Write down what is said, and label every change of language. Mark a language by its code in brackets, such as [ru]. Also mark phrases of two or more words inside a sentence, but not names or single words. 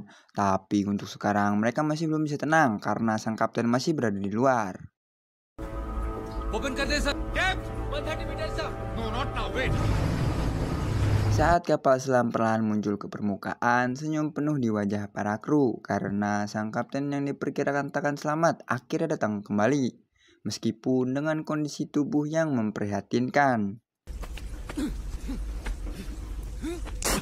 [id] Tapi untuk sekarang mereka masih belum bisa tenang karena sang kapten masih berada di luar. [en] Open [hi] कर दे [en] सर। Depth 130 meters sir। No, not now. Wait. [id] Saat kapal selam perlahan muncul ke permukaan, senyum penuh di wajah para kru karena sang kapten yang diperkirakan takkan selamat akhirnya datang kembali. Meskipun dengan kondisi tubuh yang memprihatinkan.